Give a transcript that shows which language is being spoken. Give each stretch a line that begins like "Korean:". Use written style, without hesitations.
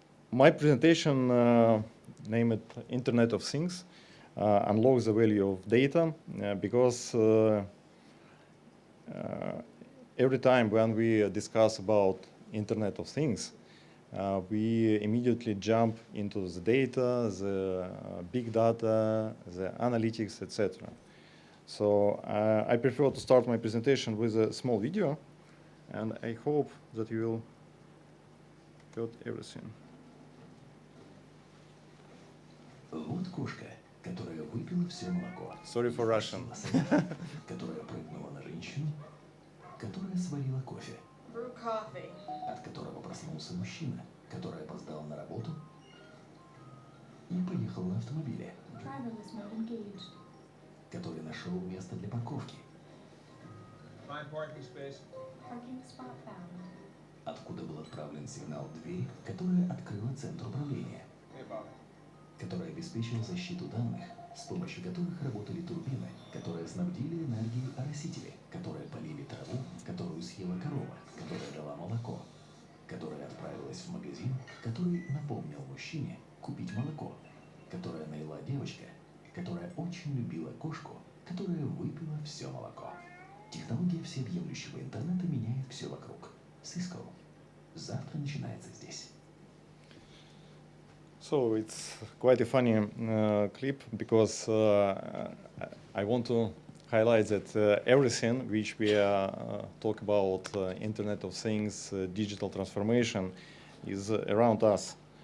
English: My presentation named Internet of Things unlocks the value of data because every time when we discuss about Internet of Things, we immediately jump into the data, the big data, the analytics, etc. So I prefer to start my presentation with a small video, and I hope that you will got everything.
Russian: Вот кошка, которая выпила все молоко.
English: Sorry for Russian.
Russian: Которая прыгнула на женщину, которая сварила кофе.
English: Brew coffee.
Russian: От которого проснулся мужчина, который опоздал на работу и поехал на автомобиле.
English: Driverless mode engaged.
Russian: Который нашел место для парковки.
English: Find parking space. Parking spot found.
Russian: Откуда был отправлен сигнал двери, которая открыла центр управления. Который обеспечил защиту данных, с помощью которых работали турбины, которые снабдили энергией оросители, которые полили траву, которую съела корова, которая дала молоко, которая отправилась в магазин, который напомнил мужчине купить молоко, которая наила девочка, которая очень любила кошку, которая выпила все молоко. Технология всеобъемлющего интернета меняет все вокруг.
English: Cisco.
Russian: Завтра начинается здесь.
English: So it's quite a funny clip because I want to highlight that everything which we talk about, Internet of Things, digital transformation, is around us.